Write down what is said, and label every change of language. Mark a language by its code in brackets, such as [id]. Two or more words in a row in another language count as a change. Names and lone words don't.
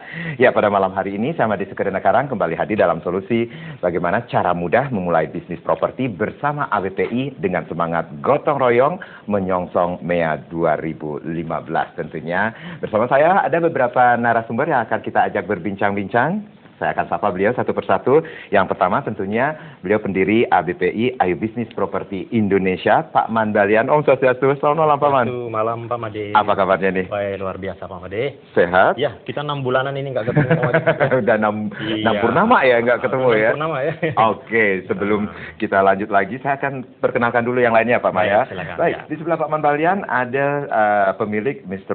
[id] Ya, pada malam hari ini saya Made Sekedena Karang kembali hadir dalam solusi bagaimana cara mudah memulai bisnis properti bersama ABPI dengan semangat gotong royong menyongsong MEA 2015 tentunya. Bersama saya ada beberapa narasumber yang akan kita ajak berbincang-bincang. Saya akan sapa beliau satu persatu. Yang pertama tentunya beliau pendiri ABPI Ayo Bisnis Properti Indonesia, Pak Man Balian. Om Swastiastu. Selamat malam Pak Man. Selamat malam Pak Made. Apa kabarnya nih? Baik, luar biasa Pak Made. Sehat? Ya, kita 6 bulanan ini nggak ketemu Pak Made. Udah 6 purnama ya nggak ketemu ya? 6 purnama ya. Oke, sebelum kita lanjut lagi, saya akan perkenalkan dulu yang lainnya Pak Maya. Silakan. Baik, Ya. di sebelah Pak Man Balian ada pemilik Mr.